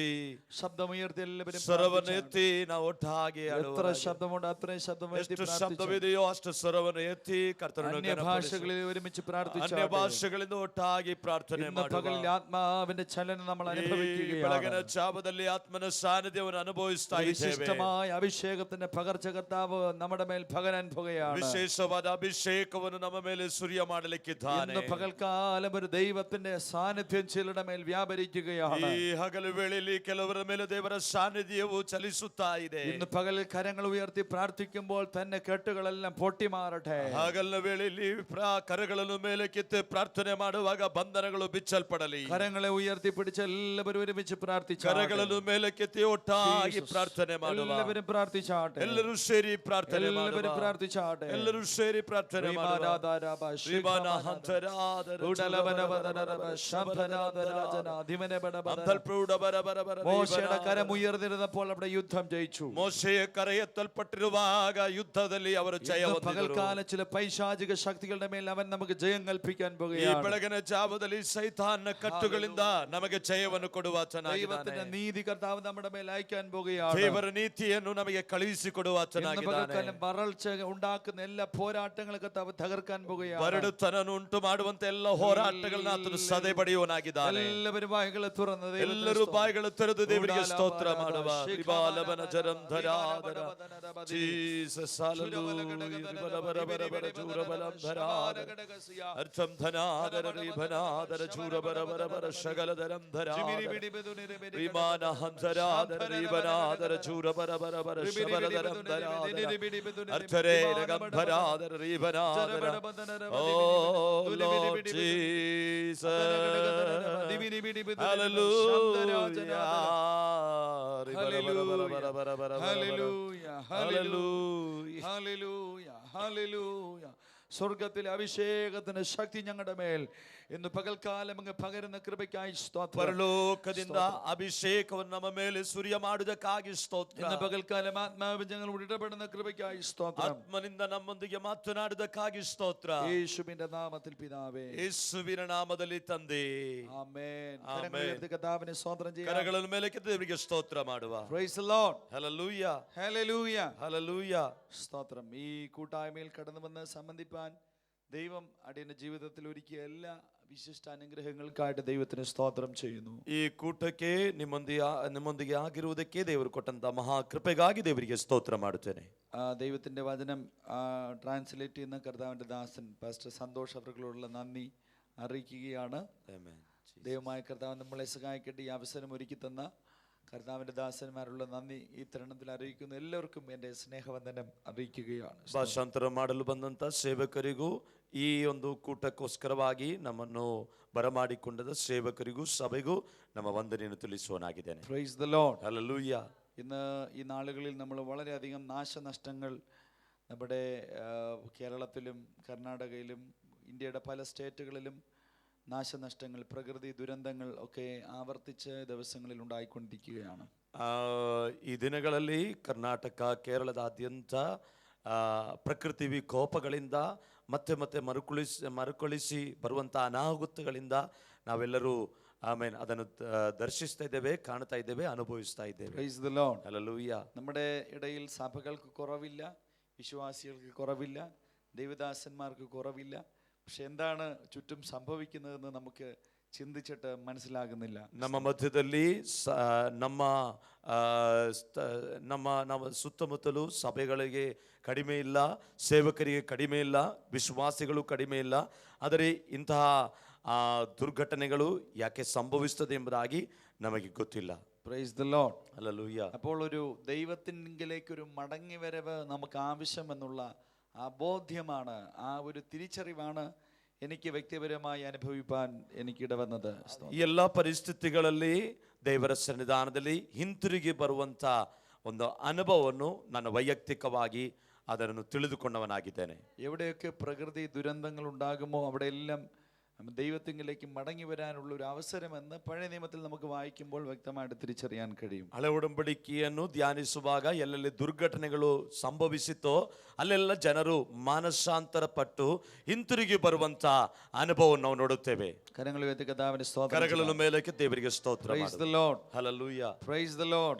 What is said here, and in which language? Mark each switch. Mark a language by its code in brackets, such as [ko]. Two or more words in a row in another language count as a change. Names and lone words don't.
[ml] ശബ്ദമുയർത്തി എല്ലാവരും [kn] ಸ್ವರವನ್ನು ಎತ್ತಿ ನಾವು ಒಟ್ಟಾಗಿ [ml] എത്ര ശബ്ദമുണ്ട് അത്രയും ശബ്ദമുയർത്തി [kn] ಎಷ್ಟು ಶಬ್ದವಿದೆಯೋ ಅಷ್ಟು ಸ್ವರವನ್ನು ಎತ್ತಿ ಕರ್ತನನ್ನು [ml] ഭാഷകളിൽ ഒരുമിച്ച് പ്രാർത്ഥിച്ചു. [kn] ಅನ್ಯ ಭಾಷೆಗಳಿಂದ ಒಟ್ಟಾಗಿ ಪ್ರಾರ್ಥನೆ ಮಾಡುವ. [ml] പകലിൽ ആത്മാവിന്റെ ചലനം നമ്മൾ അനുഭവിക്കുകയാണ്. [kn] ಬೆಳಗಿನ ಜಾವದಲ್ಲಿ ಆತ್ಮನ ಸಾನ್ನಿಧ್ಯವನ್ನು ಅನುಭವಿಸ್ತಾ ಇದ್ದೇವೆ. [ml] വിശിഷ്ടമായ അഭിഷേകത്തിന്റെ പകർച്ച കർത്താവ് നമ്മുടെ മേൽ പകരാൻ പോകുകയാണ്. [kn] ವಿಶೇಷವಾದ ಅಭಿಷೇಕವನ್ನು ನಮ್ಮ ಮೇಲೆ ಸುರಿಯ ಮಾಡಲಿಕ್ಕಿದ್ದಾನೆ. [ml] ഇന്ന് പകൽക്കാലം ഒരു ദൈവത്തിന്റെ സാന്നിധ്യം ചിലരുടെ മേൽ വ്യാപരിക്കുകയാണ്. [kn] ಈ ಹಗಲು ವೇಳೆಯಲ್ಲಿ ಕೆಲವರ ಮೇಲೆ ದೇವರ ಸಾನ್ನಿಧ್ಯವು ಚಲಿಸುತ್ತಾ ಇದೆ. [ml] ഇന്ന് പകലിൽ കരങ്ങൾ ഉയർത്തി പ്രാർത്ഥിക്കുമ്പോൾ തന്നെ കെട്ടുകളെല്ലാം പൊട്ടിമാറട്ടെ. [kn] ಹಗಲಿನ ವೇಳೆಯಲ್ಲಿ ಕರಗಳನ್ನು ಮೇಲಕ್ಕೆತ್ತಿ ಪ್ರಾರ್ಥನೆ ಮಾಡುವಾಗ ಬಂಧನಗಳು ಬಿಚ್ಚಲ್ಪಡಲಿ. [ml] കരങ്ങളെ ഉയർത്തി പിടിച്ച് എല്ലാവരും ഒരുമിച്ച് പ്രാർത്ഥിച്ചു. [kn] ಕರಗಳನ್ನು ಮೇಲಕ್ಕೆತ್ತಿ ಒಟ್ಟಾಗಿ ಪ್ರಾರ್ಥನೆ ಮಾಡುವ. [ml] എല്ലാവരും പ്രാർത്ഥിച്ചാട്ടെ. [kn] ಎಲ್ಲರೂ ಸೇರಿ ಪ್ರಾರ್ಥನೆ ಮಾಡುವ. [ml] എല്ലാവരും പ്രാർത്ഥിച്ചാട്ടെ. [kn] ಎಲ್ಲರೂ ಸೇರಿ ಪ್ರಾರ್ಥನೆ ಮಾಡುವ. [ml] മോശയുടെ കരം ഉയർന്നിരുന്നപ്പോൾ അവിടെ യുദ്ധം ജയിച്ചു. [kn] ಮೋಶೆಯ ಕರ ಎತ್ತಲ್ಪಟ್ಟಿರುವಾಗ ಯುದ್ಧದಲ್ಲಿ ಅವರು ಜಯ ಹೊಂದಿದರು. [ml] പകൽക്കാലം ചില പൈശാചിക ശക്തികളുടെ മേൽ അവൻ നമുക്ക് ജയം കൽപ്പിക്കാൻ പോകുകയാണ്. [kn] ಈ ಬೆಳಗಿನ ಜಾವದಲ್ಲಿ ಸೈತಾನನ ಕಟ್ಟುಗಳಿಂದ ನಮಗೆ ಜಯವನ್ನು ಕೊಡುವ [ml] ദൈവത്തിന്റെ നീതി കർത്താവ് നമ്മുടെ മേൽ അയക്കാൻ പോകുകയാണ്. [kn] ದೇವರ ನೀತಿಯನ್ನು ನಮಗೆ ಕಳುಹಿಸಿ ಕೊಡುವ [ml] പകൽക്കാലം വരൾച്ച ഉണ്ടാക്കുന്ന എല്ലാ പോരാട്ടങ്ങളും കർത്താവ് തകർക്കാൻ പോകുകയാണ്. [kn] ಬರಡುತನವನ್ನು ಉಂಟು ಮಾಡುವಂತ ಎಲ್ಲ ಹೋರಾಟಗಳನ್ನ ಆತನು ಸದೆ ಬಡಿಯುವನಾಗಿದ್ದಾನೆ. ದೇವನಾಗಿದ್ದಾನೆ. [ml] എല്ലാവരും ಬಾಯಿകളെ തുറന്ന് [kn] ಎಲ್ಲರೂ ಬಾಯಿಗಳು ತೆರೆದು ದೇವರಿಗೆ ಸ್ತೋತ್ರ ಮಾಡುವ. ರಿಬಾಲವನ ಜರಂ ಧರಾಧರ ಜೀಸಸ್ ಹಲ್ಲೆಲೂಯಾ. ಚೂರಬಲಂ ಧರಾಧರ ಅರ್ಥಂ ಧನಾಧರ ರಿಬನಾಧರ ಚೂರಬರಬರಬರ ಶಗಲಧರಂ ಧರಾಧರ ರಿಮಾನ ಹಂಸರಾಧರ ರಿಬನಾಧರ ಚೂರಬರಬರಬರ ಶಬಲಧರಂ ಧರಾಧರ ಅರ್ಥರೇ ರಗಂಭರಾಧರ ರಿಬನಾಧರ. [en] O Lord Jesus Hallelujah. Hallelujah. [ml] സ്വർഗത്തിലെ അഭിഷേകത്തിന് ശക്തി ഞങ്ങളുടെ മേൽ ഇന്ന് പകൽക്കാലം അങ്ങ് പകരുന്ന കൃപയ്ക്കായി സ്തോത്രം. [kn] ಪರಲೋಕದಿಂದ ಅಭಿಷೇಕವನ್ನು ನಮ್ಮ ಮೇಲೆ ಸುರಿಯ ಮಾಡುವುದಕ್ಕಾಗಿ ಸ್ತೋತ್ರ. [ml] ഇന്ന് പകൽക്കാലം ആത്മാവ് ഞങ്ങളോട് ഇടപെടുന്ന കൃപയ്ക്കായി സ്തോത്രം. [kn] ಆತ್ಮನಿಂದ ನಮ್ಮೊಂದಿಗೆ ಮಾತನಾಡುವುದಕ್ಕಾಗಿ ಸ್ತೋತ್ರ. [ml] യേശുവിന്റെ നാമത്തിൽ പിതാവേ, [kn] ಯೇಸುವಿನ ನಾಮದಲ್ಲಿ ತಂದೆ. [ml] ആമേൻ. ആമേൻ. കരങ്ങൾ ഉയർത്തി കർത്താവിനെ സ്തോത്രം ചെയ്യാം. [kn] ಕರಗಳನ್ನು ಮೇಲಕ್ಕೆ ದೇವರಿಗೆ ಸ್ತೋತ್ರ ಮಾಡುವ. [en] Praise the Lord. [kn] ಹಲ್ಲೆಲೂಯಾ. Hallelujah. ಹಲ್ಲೆಲೂಯಾ. [ml] സ്തോത്രം. ഈ കൂട്ടായ്മയിൽ കടന്നു വന്ന് സംബന്ധിപ്പാൻ ദൈവം അടിയന്റെ ജീവിതത്തിൽ ഒരുക്കിയ എല്ലാ വിശിഷ്ട അനുഗ്രഹങ്ങൾക്കായിട്ട് ദൈവത്തിന് സ്തോത്രം ചെയ്യുന്നു. [kn] ಈ ಕೂಟಕ್ಕೆ ನಿಮ್ಮೊಂದಿಗೆ ಆಗಿರುವುದಕ್ಕೆ ದೇವರು ಕೊಟ್ಟಂತ ಮಹಾ ಕೃಪೆಗಾಗಿ ದೇವರಿಗೆ ಸ್ತೋತ್ರ ಮಾಡುತ್ತೇನೆ. [ml] ദൈവത്തിന്റെ വചനം ട്രാൻസ്ലേറ്റ് ചെയ്യുന്ന കർത്താവിന്റെ ദാസൻ പാസ്റ്റർ സന്തോഷ് അവർക്കുള്ള നന്ദി അറിയിക്കുകയാണ്. ദൈവമായ കർത്താവ് നമ്മളെ സഹായിക്കട്ടെ. ഈ അവസരം ഒരുക്കി തന്ന കർത്താവിന്റെ ദാസന്മാരുള്ള നന്ദി ഈ തരുണത്തിൽ അറിയിക്കുന്നു. എല്ലാവർക്കും എൻ്റെ സ്നേഹവന്ദനം അറിയിക്കുകയാണ്. [kn] ಭಾಷಾಂತರ ಮಾಡಲು ಬಂದಂತ ಸೇವಕರಿಗೂ ಈ ಒಂದು ಕೂಟಕ್ಕೋಸ್ಕರವಾಗಿ ನಮ್ಮನ್ನು ಬರಮಾಡಿಕೊಂಡದ ಸೇವಕರಿಗೂ ಸಭೆಗೂ ನಮ್ಮ ವಂದನೆಯನ್ನು ತಿಳಿಸುವನಾಗಿದ್ದೇನೆ. [en] Praise the Lord. [kn] ಹಲ್ಲೆಲೂಯಾ. [ml] ഇന്ന് ഈ നാളുകളിൽ നമ്മൾ വളരെയധികം നാശനഷ്ടങ്ങൾ നമ്മുടെ കേരളത്തിലും കർണാടകയിലും ഇന്ത്യയുടെ പല സ്റ്റേറ്റുകളിലും നാശനഷ്ടങ്ങൾ, പ്രകൃതി ദുരന്തങ്ങൾ ഒക്കെ ആവർത്തിച്ച ദിവസങ്ങളിൽ ഉണ്ടായിക്കൊണ്ടിരിക്കുകയാണ്. [kn] ಈ ದಿನಗಳಲ್ಲಿ ಕರ್ನಾಟಕ, ಕೇರಳದಾದ್ಯಂತ ಪ್ರಕೃತಿ ವಿಕೋಪಗಳಿಂದ ಮತ್ತೆ ಮತ್ತೆ ಮರುಕಳಿಸಿ ಬರುವಂಥ ಅನಾಹುತಗಳಿಂದ ನಾವೆಲ್ಲರೂ ಆಮೇಲೆ ಅದನ್ನು ದರ್ಶಿಸ್ತಾ ಇದ್ದೇವೆ, ಕಾಣ್ತಾ ಇದ್ದೇವೆ, ಅನುಭವಿಸ್ತಾ ಇದ್ದೇವೆ. [en] Praise the Lord. [kn] ಹಲ್ಲೆಲೂಯಾ. [ml] നമ്മുടെ ഇടയിൽ സഭകൾക്ക് കുറവില്ല, വിശ്വാസികൾക്ക് കുറവില്ല, ദൈവദാസന്മാർക്ക് കുറവില്ല. പക്ഷെ എന്താണ് ചുറ്റും സംഭവിക്കുന്നതെന്ന് നമുക്ക് ചിന്തിച്ചിട്ട് മനസ്സിലാകുന്നില്ല. [kn] ನಮ್ಮ ಮಧ್ಯದಲ್ಲಿ ನಮ್ಮ ಸುತ್ತಮುತ್ತಲು ಸಭೆಗಳಿಗೆ ಕಡಿಮೆ ಇಲ್ಲ, ಸೇವಕರಿಗೆ ಕಡಿಮೆ ಇಲ್ಲ, ವಿಶ್ವಾಸಿಗಳು ಕಡಿಮೆ ಇಲ್ಲ. ಆದರೆ ಇಂತಹ ദുർഘടനಗಳು ಯಾಕೆ സംഭവിಸುತ್ತದೆ ಎಂಬುದಾಗಿ ನಮಗೆ ಗೊತ್ತಿಲ್ಲ. [en] Praise the Lord. [ml] ഹല്ലേലൂയ. അപ്പോൾ ഒരു ദൈവത്തിങ്കിലേക്ക് ഒരു മടങ്ങി വരവ് നമുക്ക് ആവശ്യമെന്നുള്ള ആ ബോധ്യമാണ്, ആ ഒരു തിരിച്ചറിവാണ് എനിക്ക് വ്യക്തിപരമായി അനുഭവിപ്പാൻ എനിക്കിടവന്നത്. [kn] ಈ ಎಲ್ಲ ಪರಿಸ್ಥಿತಿಗಳಲ್ಲಿ ದೇವರ ಸನ್ನಿಧಾನದಲ್ಲಿ ಹಿಂತಿರುಗಿ ಬರುವಂತ ಒಂದು ಅನುಭವವನ್ನು ನಾನು ವೈಯಕ್ತಿಕವಾಗಿ ಅದನ್ನು ತಿಳಿದುಕೊಂಡವನಾಗಿದ್ದೇನೆ. [ml] എവിടെയൊക്കെ പ്രകൃതി ദുരന്തങ്ങൾ ഉണ്ടാകുമോ അവിടെയെല്ലാം ദൈവത്തിങ്കിലേക്ക് മടങ്ങി വരാനുള്ള ഒരു അവസരമെന്ന് പഴയ നിയമത്തിൽ നമുക്ക് വായിക്കുമ്പോൾ വ്യക്തമായിട്ട് തിരിച്ചറിയാൻ കഴിയും. [kn] ಹಳೆ ಒಡಂಬಡಿಕೆಯನ್ನು ಧ್ಯಾನಿಸುವಾಗ ಎಲ್ಲೆಲ್ಲಿ ದುರ್ಘಟನೆಗಳು ಸಂಭವಿಸಿತೋ ಅಲ್ಲೆಲ್ಲ ಜನರು ಮಾನಸಾಂತರ ಪಟ್ಟು ಹಿಂತಿರುಗಿ ಬರುವಂತ ಅನುಭವವನ್ನು ನಾವು ನೋಡುತ್ತೇವೆ. [ml] കരങ്ങൾ ഉയർത്തി കർത്താവിനെ സ്തോത്രം. [kn] ಕರಗಳ ಮೇಲಕ್ಕೆ ದೇವರಿಗೆ ಸ್ತೋತ್ರ. [en] Praise the Lord. [kn] ಹಲ್ಲೆಲೂಯಾ. [en] Praise the Lord.